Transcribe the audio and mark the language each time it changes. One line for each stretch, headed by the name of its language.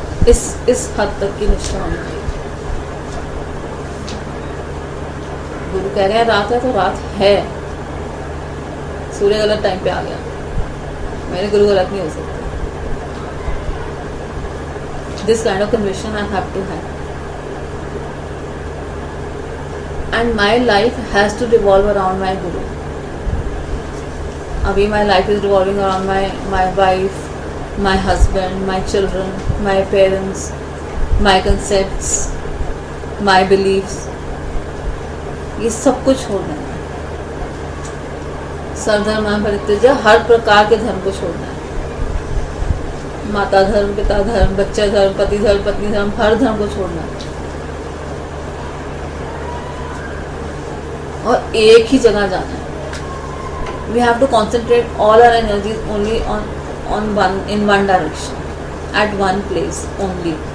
Hindi: इस हद तक की निष्ठा होनी चाहिए। गुरु कह रहे हैं रात है तो रात है, सूर्य गलत टाइम पे आ गया, मेरे गुरु गलत नहीं हो सकते।
English: This kind of conviction I have to have, and my life has to revolve around my guru.
Hindi: Abhi
English: my life is revolving around my wife, my husband, my children, my parents, my concepts, my beliefs.
Hindi: ये सब कुछ छोड़ना है। सर्वधर्म परित्यज्य, हर प्रकार के धर्म को छोड़ना है। माता धर्म, पिता धर्म, बच्चा धर्म, पति धर्म, पत्नी धर्म, हर धर्म को छोड़ना है और एक ही जगह जाना है।
English: We have to concentrate all our energies only on one, in one direction, at one place only.